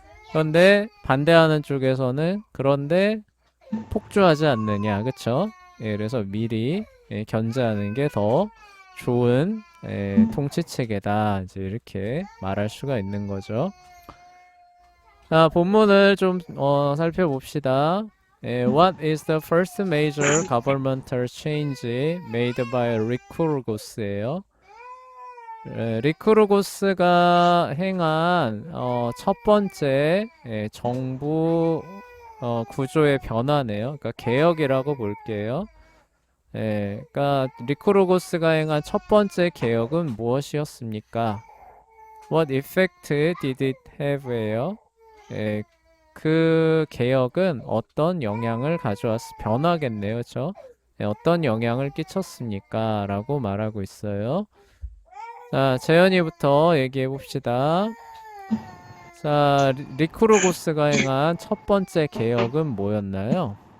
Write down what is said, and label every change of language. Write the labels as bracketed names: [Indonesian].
[Korean] 그런데 반대하는 쪽에서는 그런데 폭주하지 않느냐. 그쵸? 그래서 미리 견제하는 게 더 좋은 통치 체계다. 이제 이렇게 말할 수가 있는 거죠. 자, 본문을 좀 살펴봅시다. [English] What is the first major governmental change made by 리쿠르고스예요. [Korean] 리쿠르고스가 행한 첫 번째 정부 구조의 변화네요. 그러니까 개혁이라고 볼게요. 그러니까 리쿠르고스가 행한 첫 번째 개혁은 무엇이었습니까? [English] What effect did it have예요? [Korean] 그 개혁은 어떤 영향을 변화겠네요, 그렇죠? 어떤 영향을 끼쳤습니까? 라고 말하고 있어요. 자, 재현이부터 얘기해 봅시다. 자, 리쿠르고스가 행한 첫 번째 개혁은 뭐였나요?